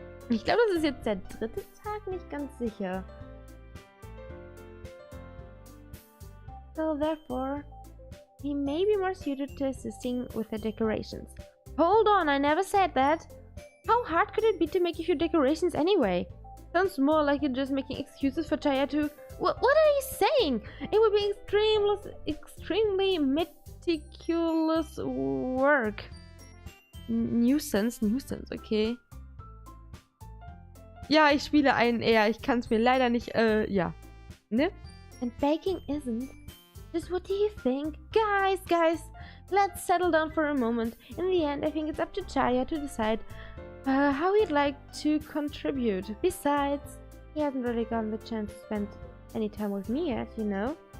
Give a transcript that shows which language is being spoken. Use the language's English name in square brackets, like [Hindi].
[German] Ich glaube, das ist jetzt der dritte Tag, nicht ganz sicher. [English] So therefore, he may be more suited to assisting with the decorations. Hold on, I never said that! How hard could it be to make a few decorations anyway? Sounds more like you're just making excuses for Chaya to... What are you saying? It would be extremely meticulous work. Nuisance, okay. [German] Ja, ich spiele einen eher. Ich kann es mir leider nicht, ja. [English] Ne? And baking isn't. Just what do you think? Guys, let's settle down for a moment. In the end, I think it's up to Chaya to decide how he'd like to contribute. Besides, he hasn't really gotten the chance to spend any time with me yet, you know?